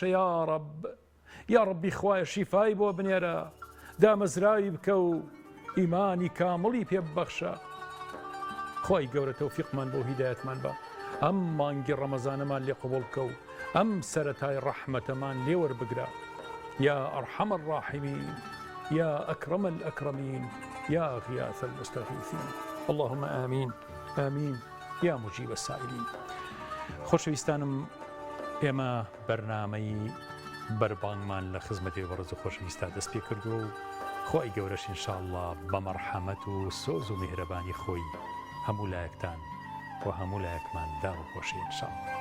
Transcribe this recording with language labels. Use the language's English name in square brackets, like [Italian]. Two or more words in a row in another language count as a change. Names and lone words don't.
[Arabic] یا رب، یا ربی [Central Kurdish] خوایە شیفای بۆ بنێرە، دامەزراوی بکە و ئیمانی کامڵی پێ ببەخشە. خۆی گەورە تەوفیقمان بۆ هیدایەتمان بە. ئەم مانگی ڕەمەزانەمان لێ قبوڵ بکە و ئەم سەرەتای ڕەحمەتەمان لێ وەربگرە. [Arabic] یا ئەرحەم الراحمین، یا ئەکرەم الئەکرەمین، یا غیاث المستەغیثین. اللهم آمین آمین یا مجیب السائلین. [Central Kurdish] خۆشەویستانم، ئێمە بەرنامەی بەربانگمان لە خزمەتی بەڕێز و خۆشەویستا دەست پێ کردو و خۆی گەورەش ئینشاءالله بە مەرحەمەت و سۆز و میهرەبانی خۆی هەموو لایەکتان و هەموو لایەکمان داوەپۆشی ئینشاءالله.